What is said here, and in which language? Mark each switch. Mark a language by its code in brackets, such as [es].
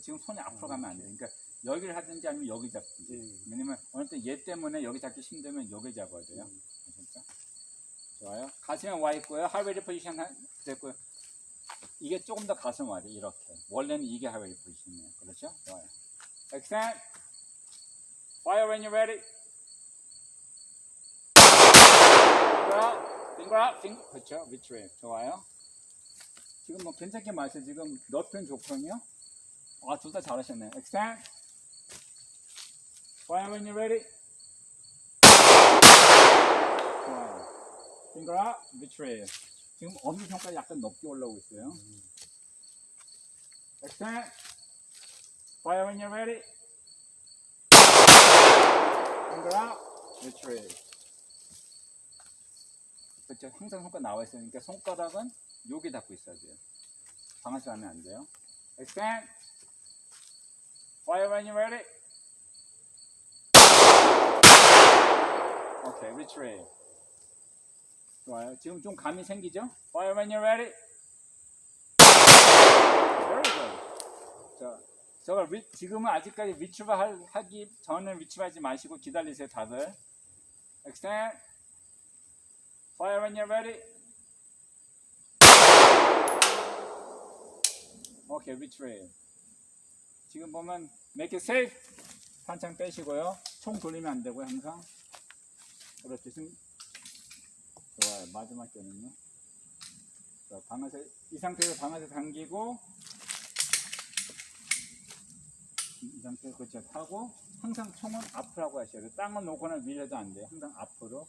[ko] 지금 손이 앞으로 가면 안 돼요. 그러니까 여기를 하든지 아니면 여기 잡든지. 왜냐면 어느 때 얘 때문에 여기 잡기 힘들면 여기 잡아야 돼요. 아셨죠? 좋아요. 가슴에 와 있고요. 하이웨리 포지션 됐고요. 이게 조금 더 가슴 와야 돼요. 이렇게. 원래는 이게 하이웨리 포지션이에요. 그렇죠? 좋아요. [en] extend fire when you're ready. finger out. [ko] 그렇죠. [en] retrieve. [ko] 좋아요. 지금 뭐 괜찮게 맞았어요. 지금 너편 조편이요? 아, 둘 다 잘하셨네요. [en] extend fire when you're ready. [ko] 좋아요. [en] finger out. retrieve. [ko] 지금 엄지손가락 약간 높게 올라오고 있어요. [en] extend fire when you're ready. finger out. retrieve. [ko] 그렇죠. 항상 손가락 나와 있으니까 손가락은 여기 닿고 있어야 돼요. 방아쇠 하면 안 돼요. [en] extend fire when you're ready. 오케이, retrieve. [ko] 좋아요. 지금 좀 감이 생기죠? [en] fire when you're ready. very good. [ko] 자, 지금은 아직까지 retrieve 하기 전에 retrieve 하지 마시고 기다리세요, 다들. [en] extend fire when you're ready. 오케이, retrieve. [ko] 지금 보면 [en] make it safe. [ko] 탄창 빼시고요. 총 돌리면 안 되고요, 항상. 그렇죠. 지금 좋아요. 마지막 때는요. 자, 방아쇠 이 상태에서 방아쇠 당기고 이 상태에서 그렇죠. 하고 항상 총은 앞으로 하고 하셔야 돼요. 땅을 놓거나 밀려도 안 돼요. 항상 앞으로.